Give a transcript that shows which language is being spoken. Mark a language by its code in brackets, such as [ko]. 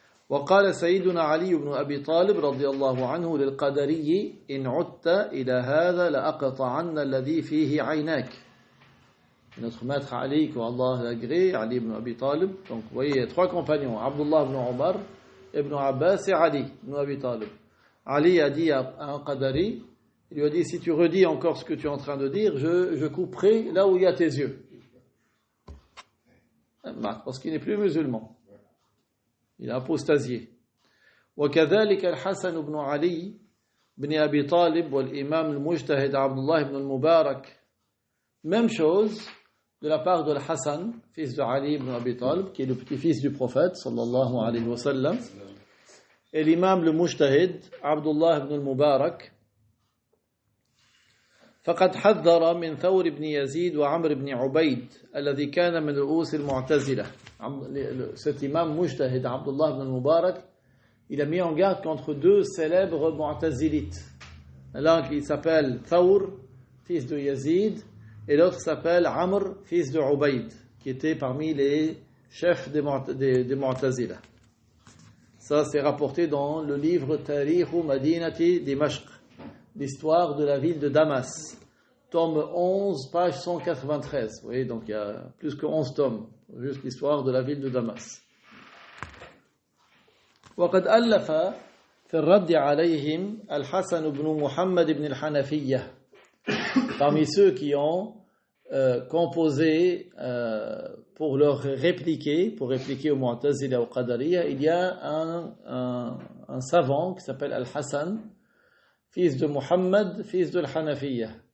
[ar] وقال سيدنا علي بن أبي طالب رضي الله عنه للقدري إن عدت إلى هذا لأقطعن الذي فيه عيناك. [fr] Notre maître Ali, qu'Allah l'agrée, Ali ibn Abi Talib. Donc vous voyez, trois compagnons, Abdullah ibn Omar, Ibn Abbas et Ali ibn Abi Talib. Ali a dit à un Qadari, il lui a dit, si tu redis encore ce que tu es en train de dire, je couperai là où il y a tes yeux. Parce qu'il n'est plus musulman. il a apostasié. [ar] وكذلك الحسن بن علي بن أبي طالب والإمام المجتهد عبد الله بن المبارك. [fr] Même chose de la part de Hassan, fils de Ali ibn Abi Talib, qui est le petit-fils du prophète, sallallahu alayhi wa sallam, et l'imam le mujtahid, Abdullah ibn al-Mubarak. [ar] فقد حذر من ثور بن يزيد وعمر بن عبيد الذي كان من رؤوس المعتزلة. [fr] Cet imam mujtahid, Abdullah ibn al-Mubarak, il a mis en garde contre deux célèbres mu'tazilites. L'un qui s'appelle Thawr, fils de Yazid, et l'autre s'appelle Amr, fils de Ubayd, qui était parmi les chefs des Mu'tazila. Ça, c'est rapporté dans le livre Tarikh Madinati Dimashq, l'histoire de la ville de Damas, tome 11, page 193. Vous voyez, donc il y a plus que 11 tomes, juste l'histoire de la ville de Damas. [ar] وقد ألف في الرد عليهم الحسن بن محمد بن الحنفية. [fr] Parmi ceux qui ont composé pour leur répliquer, pour répliquer au Mu'tazila, au Qadariya, il y a un savant qui s'appelle Al-Hassan, fils de Muhammad, fils de Al-Hanafiya.